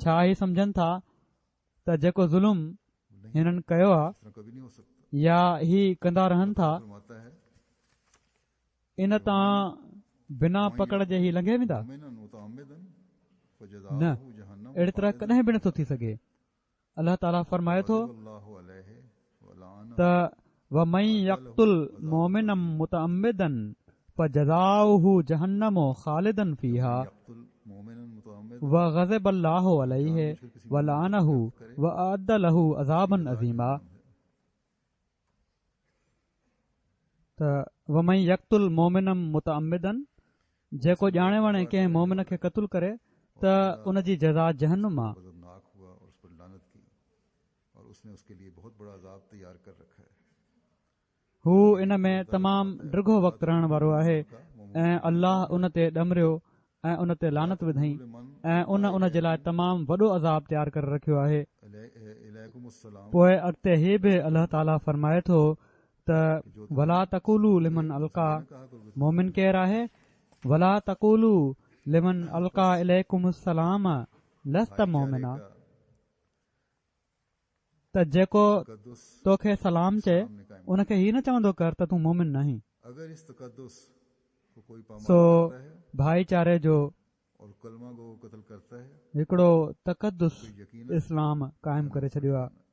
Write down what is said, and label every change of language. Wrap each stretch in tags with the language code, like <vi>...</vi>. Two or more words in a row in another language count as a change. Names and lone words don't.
<sd>छा ही सम्झनि था त जेको ज़ुल्म हिननि कयो आहे या ही कंदा रहनि था इन तां बिना पकड़ जे ही लंघे वेंदा? न, अहिड़ी तरह कॾहिं बि नथो थी सघे। अल्लाह ताला फरमाए थो त</sd> <ar>ومن يقتل مؤمنا متعمدا فجزاؤه جهنم خالدا فيها وغضب الله عليه ولعنه وأعد له عذابا عظيما.</ar> <sd>त</sd> <ar>ومن يقتل مؤمنا متعمدا,</ar> <sd>जेको ॼाणे वणे कंहिं मोमिन खे क़त्ल करे त उन जी जज़ा जहन्नुम आहे। हू इन में तमामु ड्रिघो वक़्तु रहण वारो आहे ऐं अल्लाह उन ते ॾमरियो ऐं उन ते लानत विधई ऐं उन जे लाइ तमामु वॾो अज़ाब तयारु करे रखियो आहे। पोइ अॻिते ही बि अल्लाह ताला फरमाए थो त</sd> <ar>ولا تقولوا لمن ألقى مؤمن</ar> <sd>केरु आहे</sd> <ar>ولا تقولوا لمن ألقى إليكم السلام لست مؤمنا</ar> <sd>त जेको तोखे सलाम चए उनखे हीअ न चवंदो कर त तूं मोमिन नहीं। सो भाईचारे जो हिकिड़ो तक़दुस इस्लाम क़ाइमु करे छॾियो आहे।</sd>